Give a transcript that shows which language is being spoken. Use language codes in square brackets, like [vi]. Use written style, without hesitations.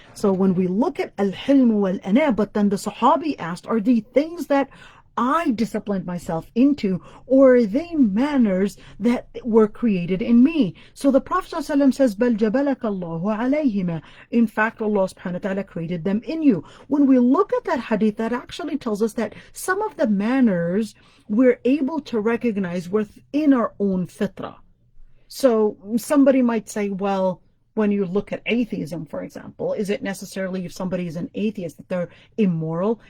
[en] So when we look at al-hilm wal-ana, but then the Sahabi asked, are they things that I disciplined myself into, or are they manners that were created in me? So the Prophet ﷺ says, [ar] بَلْ جَبَلَكَ اللَّهُ عَلَيْهِمَا. [en] In fact, Allah subhanahu wa ta'ala created them in you. When we look at that hadith, that actually tells us that some of the manners we're able to recognize within our own fitrah. So somebody might say, well, when you look at atheism, for example, is it necessarily, if somebody is an atheist, that they're immoral?